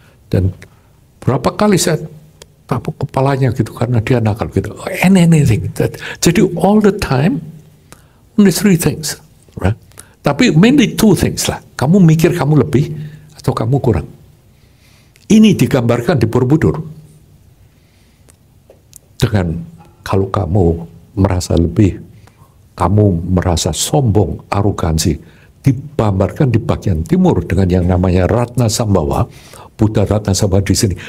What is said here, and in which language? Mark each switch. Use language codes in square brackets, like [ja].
[id] Dan berapa kali saya tapuk kepalanya gitu karena dia nakal gitu. [en] Anything. [id] Jadi [en] all the time, only three things, right? [id] Tapi [en] mainly two things lah. [id] Kamu mikir kamu lebih atau kamu kurang. Ini digambarkan di Borobudur. Dengan kalau kamu merasa lebih, kamu merasa sombong, arogansi, digambarkan di bagian timur dengan yang namanya Ratna Sambawa, Buddha Ratna Sambawa di sini.